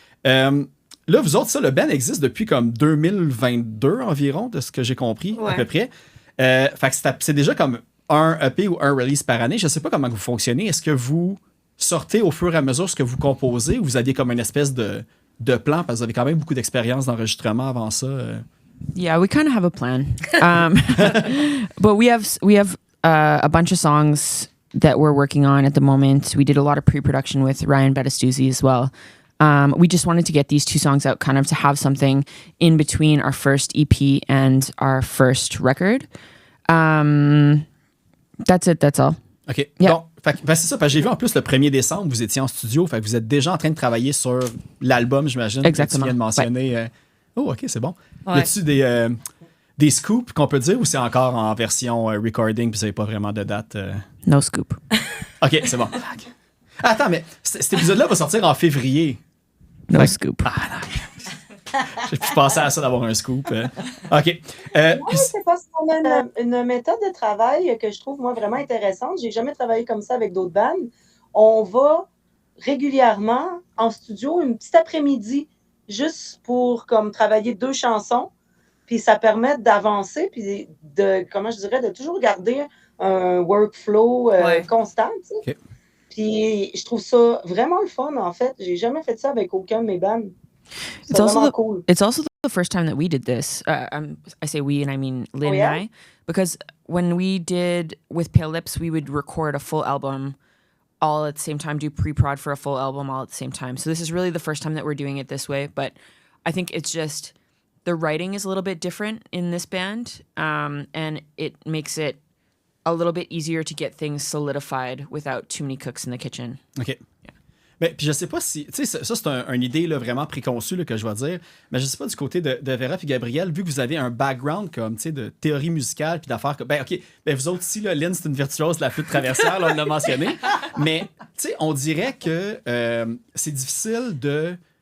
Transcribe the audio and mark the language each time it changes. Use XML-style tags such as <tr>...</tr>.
<fr>Là, vous autres, ça, le band existe depuis comme 2022 environ, de ce que j'ai compris, à peu près. Fait que c'est déjà comme un EP ou un release par année. Je sais pas comment vous fonctionnez. Est-ce que vous sortez au fur et à mesure ce que vous composez ou vous aviez comme une espèce de plan parce que vous avez quand même beaucoup d'expérience d'enregistrement avant ça?</fr> <en>Yeah, we kind of have a plan. But we have a bunch of songs that we're working on at the moment. We did a lot of pre-production with Ryan Battistuzzi as well. We just wanted to get these two songs out kind of to have something in between our first EP and our first record. That's it, that's all. OK. Yeah.</en> <fr>Donc, c'est ça, parce que j'ai vu en plus le 1er décembre, vous étiez en studio, fait que vous êtes déjà en train de travailler sur l'album, j'imagine. Exactement. Que tu viens de mentionner. Oh, OK, c'est bon. Ouais. Y a-tu des scoops qu'on peut dire ou c'est encore en version recording puis vous n'avez pas vraiment de date?</fr> <en>No scoop.</en> <fr>OK, c'est bon. Attends, mais cet épisode-là va sortir en février.</fr> <en>No scoop.</en> <fr>Ah, non. Je pensais à ça d'avoir un scoop. OK. Oui, c'est parce qu'on a une méthode de travail que je trouve, moi, vraiment intéressante. J'ai jamais travaillé comme ça avec d'autres bandes. On va régulièrement en studio une petite après-midi juste pour comme travailler 2 chansons. Puis ça permet d'avancer puis comment je dirais, de toujours garder un workflow constant. Tu sais. OK. Puis je trouve ça vraiment le fun, en fait. J'ai jamais fait ça avec aucun de mes bands. C'est vraiment cool.</fr> <en>It's also the first time that we did this. I say we, and I mean Lynn and I, because when we did with Pale Lips, we would record a full album all at the same time, do pre-prod for a full album all at the same time. So this is really the first time that we're doing it this way. But I think it's just the writing is a little bit different in this band, and it makes it a little bit easier to get things solidified without too many cooks in the kitchen.</en> <fr>OK. Ben, puis je sais pas si. Tu sais, ça, c'est une idée là, vraiment préconçue là, que je vais dire. Mais je sais pas du côté de Vera et Gabriel, vu que vous avez un background comme, tu sais, de théorie musicale puis d'affaires comme. Ben, OK. Ben, vous autres, ici, là, Lynn, c'est une virtuose de la flûte traversière, là, on l'a mentionné. Mais, tu sais, on dirait que c'est difficile de.</fr>